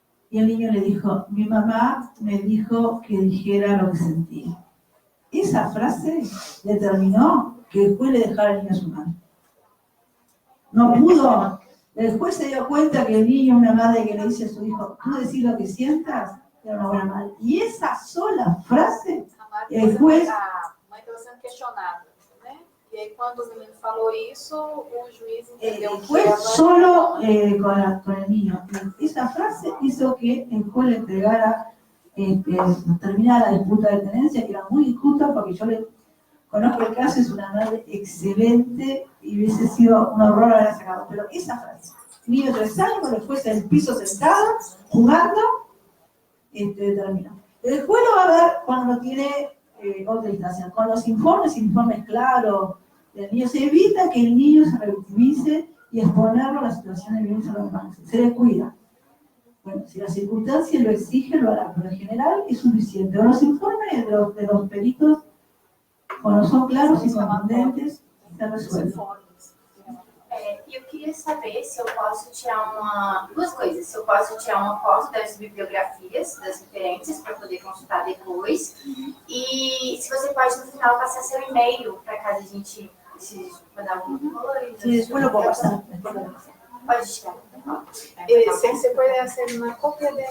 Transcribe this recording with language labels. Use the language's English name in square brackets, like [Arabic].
[Spanish] Y el niño le dijo, mi mamá me dijo que dijera lo que sentía. Esa frase determinó que el juez le dejara al niño a su madre. No pudo. El juez se dio cuenta que el niño, una madre que le dice a su hijo, tú decís lo que sientas, era una buena madre. Y esa sola frase, el juez... [Portuguese] A mãe estava sendo questionada, né? E aí, quando o menino falou isso, o juiz entendeu [Spanish] El [Portuguese] que [Spanish] juez [Portuguese] ela... [Spanish] solo con el niño. Esa frase hizo que el juez le entregara, terminara la disputa de tenencia, que era muy injusta porque yo le conozco el caso, es una madre excelente y hubiese sido un horror haberla sacado. Pero esa frase, niño de 3 años, con el juez en el piso sentado, jugando, terminó. El juez lo va a ver cuando no tiene otra instancia. Con los informes claros del niño, se evita que el niño se revictimice y exponerlo a la situación de violencia normal. Se le cuida. Bueno, si las circunstancias lo exigen, lo hará, pero en general es suficiente. Los informes de los peritos, cuando son claros y contundentes, se resuelven. [Portuguese] E eu queria saber se eu posso tirar duas coisas. Se eu posso tirar uma foto das bibliografias, das referências, para poder consultar depois. E se você pode, no final, passar seu e-mail, para caso a gente precise mandar alguma coisa. [Spanish] Sí, después lo puedo pasar. [Portuguese] Pode tirar. [Spanish] Se puede hacer una copia de...